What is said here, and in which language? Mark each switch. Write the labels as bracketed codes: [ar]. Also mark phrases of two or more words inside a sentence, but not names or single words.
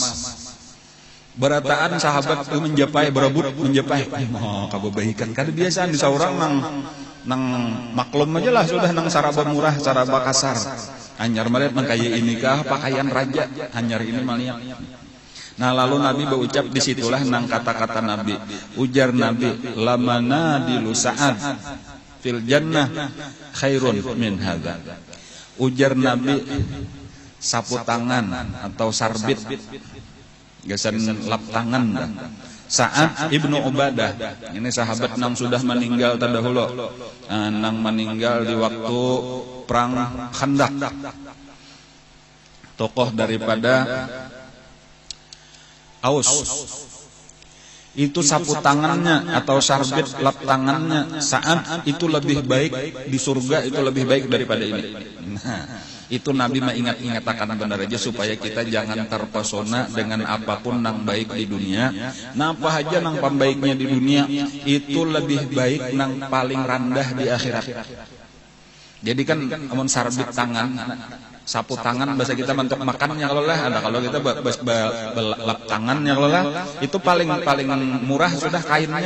[bjn] Berataan sahabat itu menjapai berebut menjapai kabebaikan kada biasa di saurang nang maklum aja lah sudah nang saraba murah saraba kasar anyar melihat nang kayak inikah pakaian raja anyar ini melihat. Nah lalu Nabi berucap disitulah nang kata-kata Nabi. Ujar Nabi, [ar] لمناديل سعد في الجنة خير من هذا. [bjn] Ujar Nabi, sapu tangan atau sarbit, gasan lap tangan. Sa'ad ibnu Ubadah, ini sahabat nang sudah meninggal terdahulu, nang meninggal di waktu perang Khandak. Tokoh daripada Aus. Itu sapu tangannya atau sarbit lap tangannya saat itu lebih baik di surga, itu lebih baik daripada ini. Nah, itu Nabi mengingat-ingatkan benar aja supaya kita jangan terpesona dengan apapun nang baik di dunia. Nah, apa aja nang pembaiknya di dunia itu lebih baik nang paling rendah di akhirat. Jadi kan amun sarbit tangan, sapu tangan bahasa kita untuk makannya kalau lah ada, kalau kita lap tangannya kalau lah itu paling murah sudah kainnya.